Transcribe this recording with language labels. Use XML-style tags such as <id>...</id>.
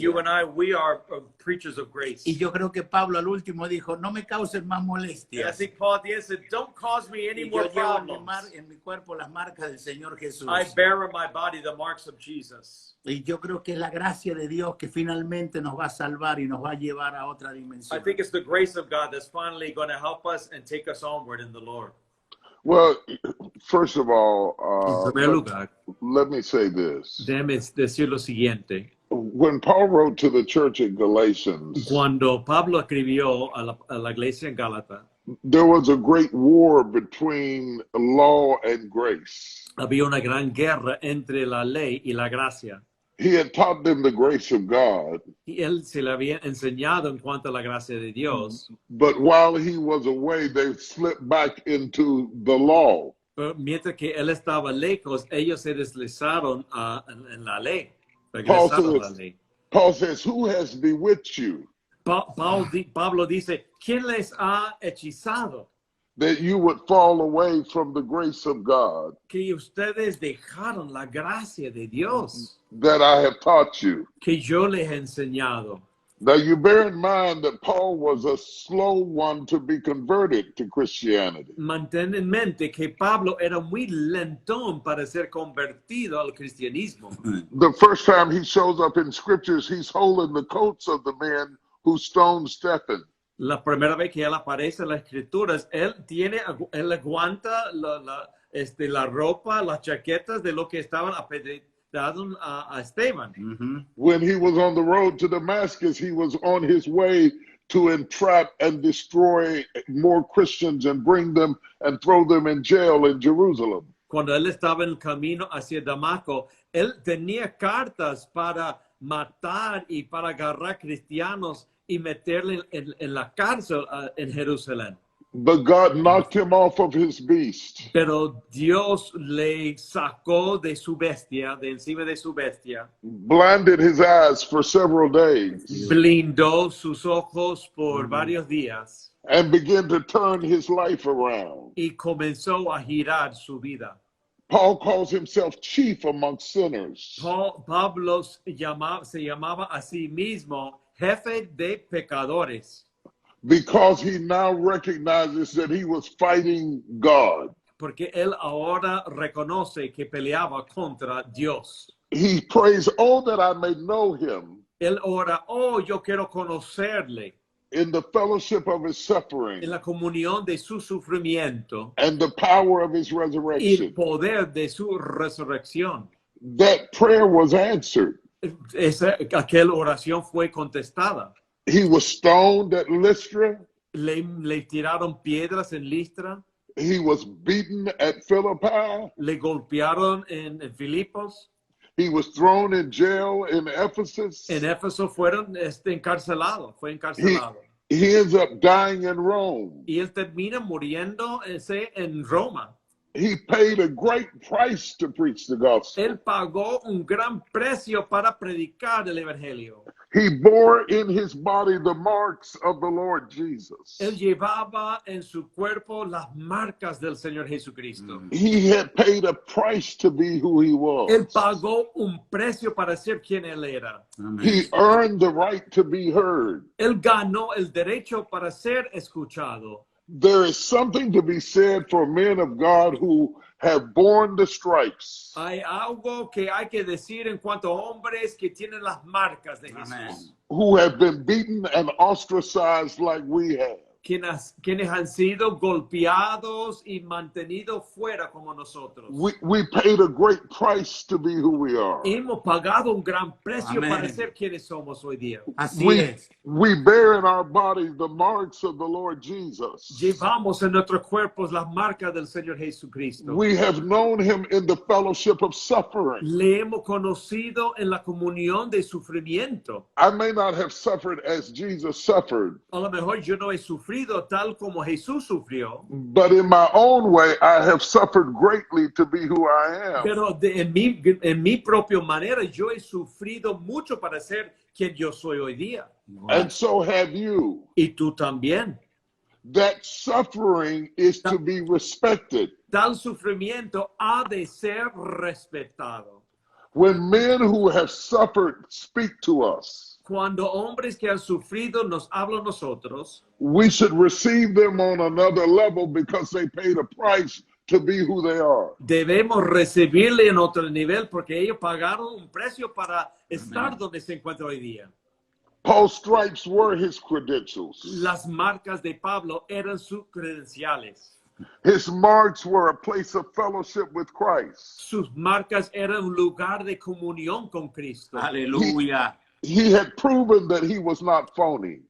<en>you and I, we are preachers of grace.</en> <es>Y yo creo que Pablo al último dijo, no me causen más</es> <en>And I</en> <es>molestias.</es> <en>think Paul at the end said, don't cause me any</en> <es>Y</es> <en>more</en> <es>yo llevo en</es> <en>problems.</en> <es>en mi cuerpo las marcas del Señor Jesús.</es> <en>I bear in my body the marks of Jesus.</en> <es>Y yo creo que es la gracia de Dios que finalmente nos va a salvar y nos va a llevar a otra</es> <en>I</en> <es>dimensión.</es> <en>think it's the grace of God that's finally going to help us and take us onward in the Lord. Well, first of all,</en> <es>En primer lugar,</es> <en>let me say this.</en> <es>déjeme decir lo siguiente.</es> <en>When Paul wrote to the church at Galatians,</en> <es>Cuando Pablo escribió a la iglesia en Gálata,</es> <en>there was a great war between law and grace.</en> <es>había una gran guerra entre la ley y la gracia.</es> <en>He had taught them the grace of God,</en> <es>Y él se le había enseñado en cuanto a la gracia de Dios.</es> <en>but while he was away, they slipped back into the law.</en> <es>Pero mientras que él estaba lejos, ellos se deslizaron en la ley.</es> <en>Paul</en> <es>Regresaron a la</es> <en>says,</en> <es>ley.</es> <en>Paul says, who has bewitched you</en> <es>Pablo dice, ¿quién les ha hechizado?</es> <en>that you would fall away from the grace of God</en> <es>Que ustedes dejaron la gracia de Dios</es> <en>that I have taught you?</en> <es>que yo les he enseñado.</es> <en>Now you bear in mind that Paul was a slow one to be converted to Christianity.</en> <es>Mantén en mente que Pablo era muy lentón para ser convertido al cristianismo.</es> <en>The first time he shows up in scriptures, he's holding the coats of the men who stoned Stephen.</en> <es>La primera vez que él aparece en las escrituras, él aguanta la ropa, las chaquetas de lo que estaban apedreando a Esteban. Ujú.</es> <en>When he was on the road to Damascus, he was on his way to entrap and destroy more Christians and bring them and throw them in jail in Jerusalem.</en> <es>Cuando él estaba en el camino hacia Damasco, él tenía cartas para matar y para agarrar cristianos y meterle en la cárcel en Jerusalén.</es> <en>But God knocked him off of his beast.</en> <es>Pero Dios le sacó de su bestia, de encima de su bestia,</es> <en>Blinded his eyes for several days</en> <es>blindó sus ojos por varios días</es> <en>and began to turn his life around.</en> <es>y comenzó a girar su vida.</es> <en>Paul calls himself chief among sinners.</en> <es>Pablo se llamaba a sí mismo jefe de pecadores,</es> <en>Because he now recognizes that he was fighting God.</en> <es>porque él ahora reconoce que peleaba contra Dios.</es> <en>He prays, oh, that I may know him</en> <es>Él ora, oh, yo quiero conocerle</es> <en>in the fellowship of his suffering</en> <es>en la comunión de su sufrimiento</es> <en>and the power of his</en> <es>y el</es> <en>resurrection,</en> <es>poder de su resurrección.</es> <en>that prayer was answered.</en> <es>Aquella oración fue contestada.</es> <en>He was stoned at Lystra.</en> <es>Le tiraron piedras en Listra,</es> <en>He was beaten at Philippi.</en> <es>le golpearon en Filipos,</es> <en>He was thrown in jail in Ephesus.</en> <es>en Éfeso fue encarcelado.</es> <en>He ends up dying in Rome.</en> <es>Y él termina muriendo en Roma.</es> <en>He paid a great price to preach the gospel.</en> <es>Él pagó un gran precio para predicar el evangelio.</es> <en>He bore in his body the marks of the Lord Jesus.</en> <es>Él llevaba en su cuerpo las marcas del Señor Jesucristo.</es> <en>He had paid a price to be who he was.</en> <es>Él pagó un precio para ser quien él era.</es> <en>He earned the right to be heard.</en> <es>Él ganó el derecho para ser escuchado.</es> <en>There is something to be said for men of God who have borne the stripes.</en> <es>Hay algo que hay que decir en cuanto a hombres que tienen las marcas de Jesús. Amén.</es> <en>Who have been beaten and ostracized like we have.</en> <es>Quienes han sido golpeados y mantenidos fuera como nosotros.</es> <en>We paid a great price to be who we are.</en> <es>Hemos pagado un gran precio Amén. para ser quienes somos hoy día. Así</es> <en>We,</en> <es>es.</es> <en>we bear in our bodies the marks of the Lord Jesus.</en> <es>Llevamos en nuestros cuerpos las marcas del Señor Jesucristo.</es> <en>We have known him in the fellowship of suffering.</en> <es>Le hemos conocido en la comunión de sufrimiento.</es> <en>I may not have suffered as Jesus suffered,</en> <es>A lo mejor yo no he sufrido tal como Jesús sufrió,</es> <en>but in my own way, I have suffered greatly to be who I am.</en> <es>pero en mi propia manera yo he sufrido mucho para ser quien yo soy hoy día.</es> <en>And so have you.</en> <es>Y tú también.</es> <en>That suffering is to be respected.</en> <es>Tal sufrimiento ha de ser respetado.</es> <en>When men who have suffered speak to us,</en> <es>Cuando hombres que han sufrido nos hablan a nosotros,</es> <en>we should receive them on another level because they paid a price to be who they are.</en> <es>debemos recibirle en otro nivel porque ellos pagaron un precio para estar donde se encuentra hoy día.</es> <en>Paul's stripes were his credentials.</en> <es>Las marcas de Pablo eran sus credenciales.</es> <en>His marks were a place of fellowship with Christ.</en> <es>Sus marcas eran un lugar de comunión con Cristo. Aleluya.</es> <en>He had proven that he was not phony.</en>